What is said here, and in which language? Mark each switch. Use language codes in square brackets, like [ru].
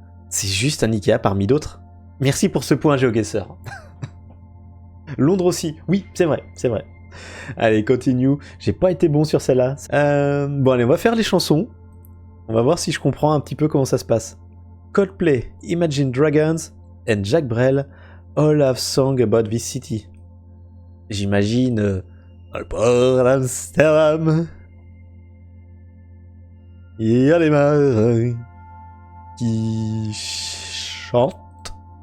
[fr] C'est juste un Ikea parmi d'autres. Merci pour ce point, GeoGuessr. Londres aussi. Oui, c'est vrai, c'est vrai. Allez, continue. J'ai pas été bon sur celle-là. Bon, allez, on va faire les chansons. On va voir si je comprends un petit peu comment ça se passe. Coldplay, Imagine Dragons and Jacques Brel, [en] All have song about this city. [fr] J'imagine au port d'Amsterdam, il y a les marins qui chantent.